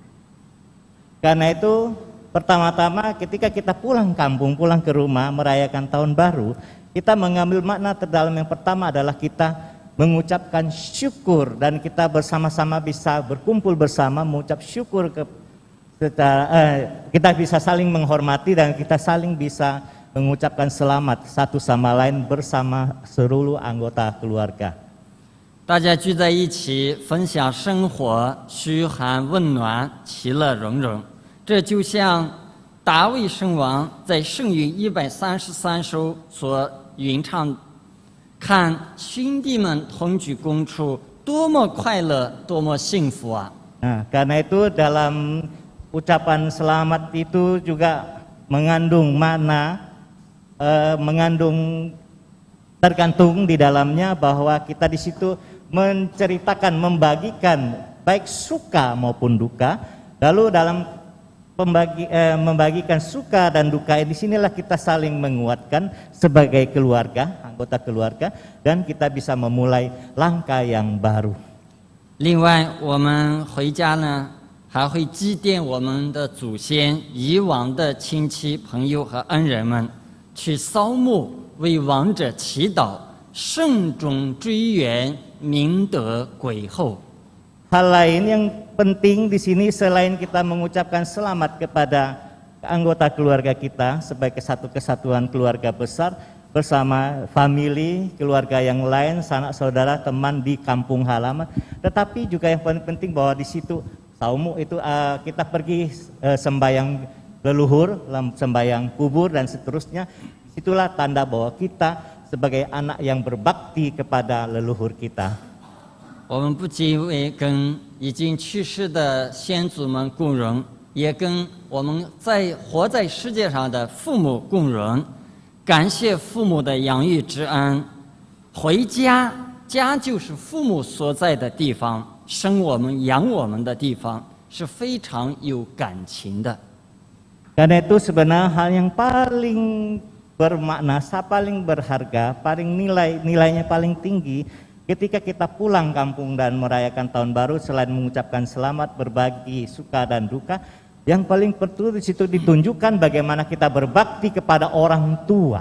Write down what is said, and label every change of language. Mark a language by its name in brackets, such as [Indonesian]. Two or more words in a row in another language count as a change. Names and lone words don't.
[Indonesian] Karena itu, pertama-tama ketika kita pulang kampung, pulang ke rumah merayakan tahun baru, kita mengambil makna terdalam yang pertama adalah kita mengucapkan syukur dan kita bersama-sama bisa berkumpul bersama mengucap syukur kita bisa saling menghormati dan kita saling bisa mengucapkan selamat satu sama lain bersama seluruh anggota keluarga. [Chinese] 大家聚在一起，分享生活，嘘寒问暖，其乐融融。这就像大卫圣王在圣咏133首所吟唱：“看兄弟们同居共处， 多么快乐，多么幸福啊！ [Indonesian] Nah, karena itu dalam ucapan selamat itu juga mengandung makna, mengandung tergantung di dalamnya bahwa kita di situ menceritakan, membagikan baik suka maupun duka. Lalu dalam membagikan suka dan duka di sinilah kita saling menguatkan sebagai keluarga, anggota keluarga, dan kita bisa memulai langkah yang baru. [Chinese] 另外，我们回家呢，还会祭奠我们的祖先、以往的亲戚、朋友和恩人们，去扫墓，为亡者祈祷，慎终追远，明德归后。 [Indonesian] Hal lain yang penting di sini selain kita mengucapkan selamat kepada anggota keluarga kita sebagai satu kesatuan keluarga besar bersama famili, keluarga yang lain, sanak saudara, teman di kampung halaman. Tetapi juga yang paling penting bahwa di situ saumu itu kita pergi sembayang leluhur, sembayang kubur dan seterusnya. Itulah tanda bahwa kita sebagai anak yang berbakti kepada leluhur kita. [Chinese] 我们不仅为跟已经去世的先祖们共荣，也跟我们活在世界上的父母共荣。感谢父母的养育之恩。回家，家就是父母所在的地方，生我们、养我们的地方，是非常有感情的。 [Indonesian] Karena itu sebenarnya hal yang paling bermakna, paling berharga, nilainya paling tinggi ketika kita pulang kampung dan merayakan tahun baru, selain mengucapkan selamat, berbagi suka dan duka, yang paling penting di situ ditunjukkan bagaimana kita berbakti kepada orang tua.